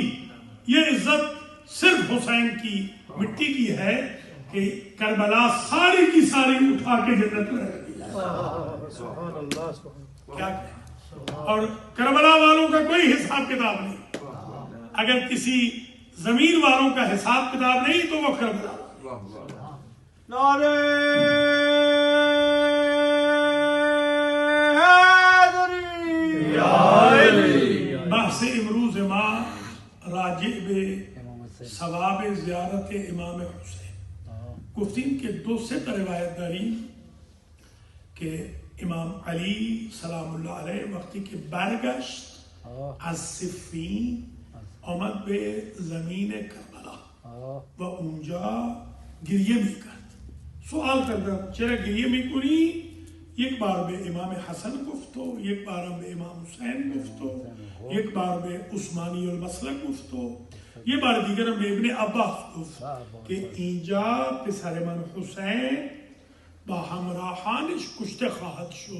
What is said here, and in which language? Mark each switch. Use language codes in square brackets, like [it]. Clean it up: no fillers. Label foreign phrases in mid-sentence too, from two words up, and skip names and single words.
[ur] یہ عزت صرف حسین کی مٹی کی ہے کہ کربلا ساری کی ساری اٹھا کے جنت میں رکھ دی. کیا کہیں؟ اور کربلا والوں کا کوئی حساب کتاب نہیں. اگر کسی زمین والوں کا حساب کتاب نہیں تو وہ کربلا. نعرہ حیدری. [fa] بحث امروز ما راجع بے ثواب زیارت امام حسین. گفتیم کے دو ست روایت داری کہ امام علی سلام اللہ علیہ وقتی کہ برگشت از صفین آمد به زمین کربلا و اونجا گریه میکرد. سوال کردم چرا گریه میکنی؟ یک بار به امام حسن گفت و یک بارم به امام حسین گفت و یک بار به عثمانی المسلک گفت و یه بار دیگرم به ابن عباس گفت که اینجا پسر من حسین با همراهانش کشته خواهد شد.